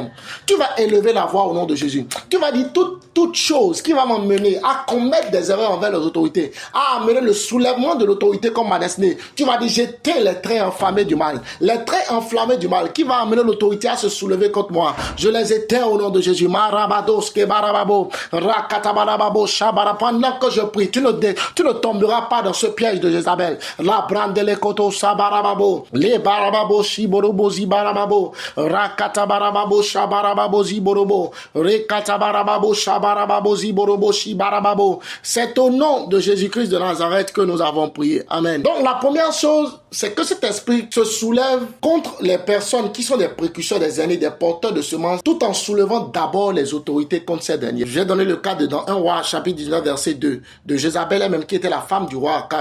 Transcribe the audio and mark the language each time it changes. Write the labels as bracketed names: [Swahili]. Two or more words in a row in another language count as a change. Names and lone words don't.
[French] Tu vas élever la voix au nom de Jésus. Tu vas dire toute chose qui va m'emmener à commettre des erreurs envers les autorités, à amener le soulèvement de l'autorité comme ma destinée. Tu vas dire j'éteins les traits enflammés du mal. Les traits enflammés du mal qui va amener l'autorité à se soulever contre moi. Je les éteins au nom de Jésus. Marabados kebarababo, rakatabarababo shabara. Pendant que je prie, tu ne tomberas pas dans ce piège de Jézabel. La brandele koto sabarababo, les barababo borobo zibarababo, rakatabarababo shabarababo ziborobo, rekatabarababo shabarababo ziborobo shibarababo. C'est au nom de Jésus-Christ de Nazareth que nous avons prié. Amen. Donc la première chose, c'est que cet esprit se soulève contre les personnes qui sont des précurseurs des aînés, des porteurs de semences, tout en soulevant d'abord les autorités contre ces derniers. Je vais donner le cas dans 1 roi chapitre 19 verset 2 de Jézabel elle-même qui était la femme du roi Akab.